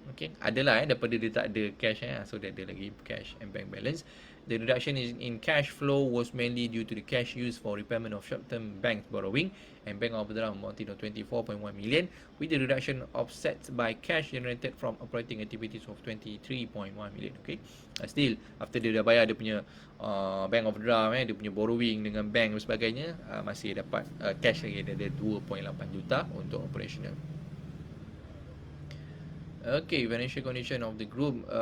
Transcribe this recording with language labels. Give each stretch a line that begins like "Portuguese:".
Malay: Okay, adalah daripada dia tak ada cash so dia ada lagi cash and bank balance.
English: The reduction in cash flow was mainly due to the cash used for repayment of short-term bank borrowing and bank overdraft amounting to 24.1 million, with the reduction offset by cash generated from operating activities of 23.1 million.
Malay: Okay, still after dia dah bayar dia punya bank overdraft dia punya borrowing dengan bank dan sebagainya, masih dapat cash lagi, dia ada 2.8 juta untuk operational.
English: Okay, financial condition of the group.